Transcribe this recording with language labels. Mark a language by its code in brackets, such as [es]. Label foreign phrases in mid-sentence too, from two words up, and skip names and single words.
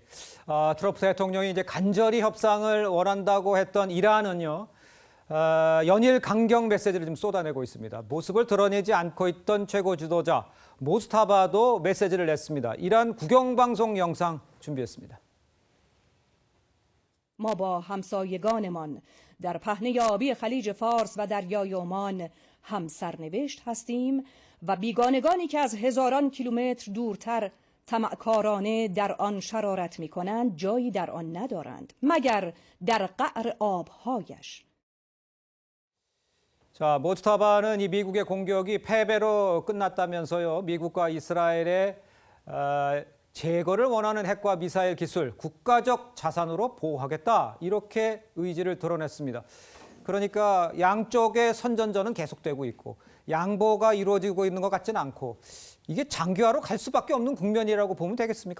[ko] 트럼프 대통령이 이제 간절히 협상을 원한다고 했던 이란은요. 연일 강경 메시지를 좀 쏟아내고 있습니다. 모습을 드러내지 않고 있던 최고 지도자 모스타바도 메시지를 냈습니다. 이란 국영방송 영상 준비했습니다. [fa] ما با همسایگانمان در پهنه‌یابی خلیج فارس و دریای عمان هم سرنوشت هستیم و بیگانگانی که از هزاران کیلومتر دورتر طمعکارانه در آن شرارت می‌کنند جایی در آن ندارند مگر در قعر آبهایش. [ko] 자, 모스타바는 이 미국의 공격이 패배로 끝났다면서요. 미국과 이스라엘의 제거를 원하는 핵과 미사일 기술, 국가적 자산으로 보호하겠다. 이렇게 의지를 드러냈습니다. 그러니까 양쪽의 선전전은 계속되고 있고 양보가 이루어지고 있는 것 같지는 않고 이게 장기화로 갈 수밖에 없는 국면이라고 보면 되겠습니까?